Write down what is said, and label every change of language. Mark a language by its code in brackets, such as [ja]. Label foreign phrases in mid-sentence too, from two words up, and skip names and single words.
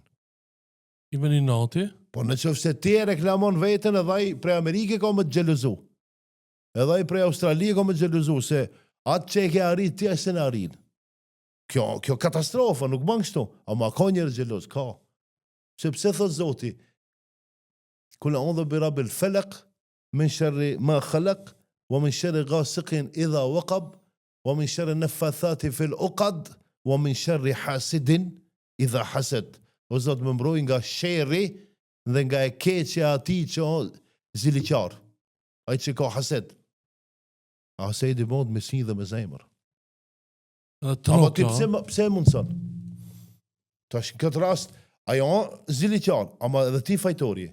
[sq] I veni nati? Po në qoftë se ti e reklamon vetën, edhe ai prej Amerike ka me të xhelozu. Edhe ai prej Australie ka me të xhelozu, se atë që e ke arrit, ti e se në arrit. Kjo katastrofa, nuk bën kështu. Ama ka njerëz xheloz, ka. Sepse thot Zoti, [ar] قل أعوذ برب الفلق من شر ما خلق ومن شر غاسق إذا وقب ومن شر النفاثات في العقد ومن شر حاسد إذا حسد. [sq] O Zot më mbroj nga sherri dhe nga e keqja atij që ziliqar. Ai që ka hased. Hasedi mund me si dhe me zemër. Ama ti pse mundson? Tash në këtë rast ajo ziliqar, ama edhe ti fajtori.